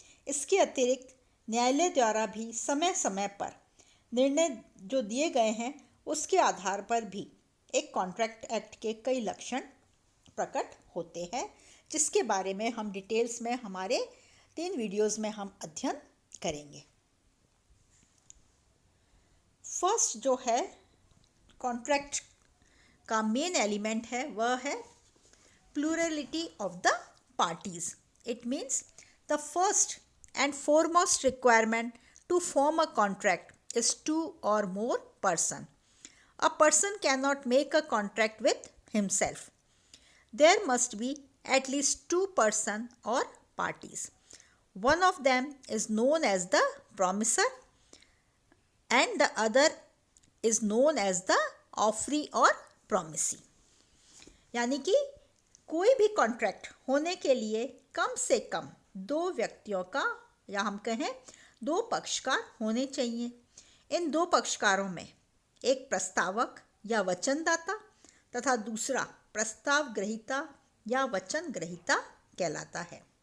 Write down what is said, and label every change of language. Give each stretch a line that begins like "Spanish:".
Hindi: इसके अतिरिक्त न्यायालय द्वारा भी समय समय पर निर्णय जो दिए गए हैं उसके आधार पर भी एक कॉन्ट्रैक्ट एक्ट के कई लक्षण प्रकट होते हैं, जिसके बारे में हम डिटेल्स में हमारे 3 वीडियोस में हम अध्ययन करेंगे। फर्स्ट जो है कॉन्ट्रैक्ट का मेन एलिमेंट है वह है
English: plurality of the parties. It means the first and foremost requirement to form a contract is 2 or more person. A person cannot make a contract with himself. There must be at least 2 person or parties. One of them is known as the promisor and the other is known as the offeree or promisee.
Hindi: यानी कि कोई भी contract होने के लिए कम से कम 2 व्यक्तियों का या हम कहें 2 पक्षकार होने चाहिए। इन 2 पक्षकारों में एक प्रस्तावक या वचनदाता तथा दूसरा प्रस्ताव ग्रहीता या वचन ग्रहीता कहलाता है।